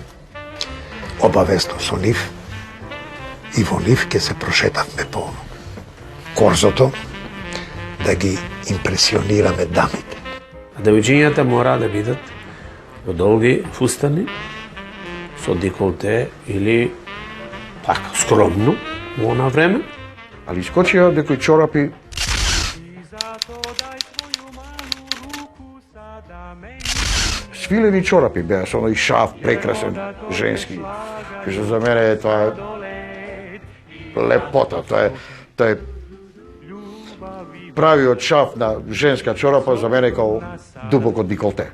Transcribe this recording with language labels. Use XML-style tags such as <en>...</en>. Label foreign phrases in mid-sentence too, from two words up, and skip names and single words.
<mk>Обавесно со нив и во нив ќе се прошетавме по корзото да ги импресионираме дамите. Девојчињата мора да бидат во долги фустани со деколте или така скромно во она време.</mk> <sr>Ali iskočio</sr> <mk>nekoj čorapi свилени чорапи беа со оној шаф прекрасен женски. Што за мене тоа е лепота, тоа е правиот шаф на женска чорапа за мене као дубоко деколте.</mk>